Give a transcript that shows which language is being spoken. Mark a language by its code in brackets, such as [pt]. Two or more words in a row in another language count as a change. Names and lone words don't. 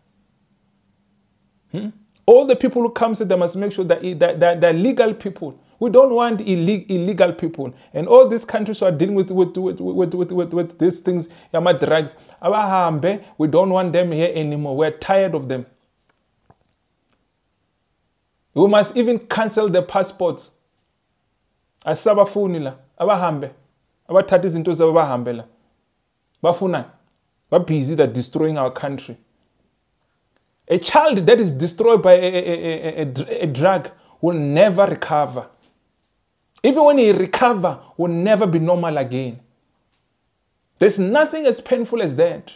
[en] All the people who come, they must make sure that they're legal people. We don't want illegal people. And all these countries who are dealing with these things, yama drugs, we don't want them here anymore. We're tired of them. We must even cancel the passports. [zu] Asabafunila, abahambe, abathatha izinto zabo bahambela. Bafuna, [en] we're busy that destroying our country. A child that is destroyed by a drug will never recover. Even when he recovers, will never be normal again. There's nothing as painful as that.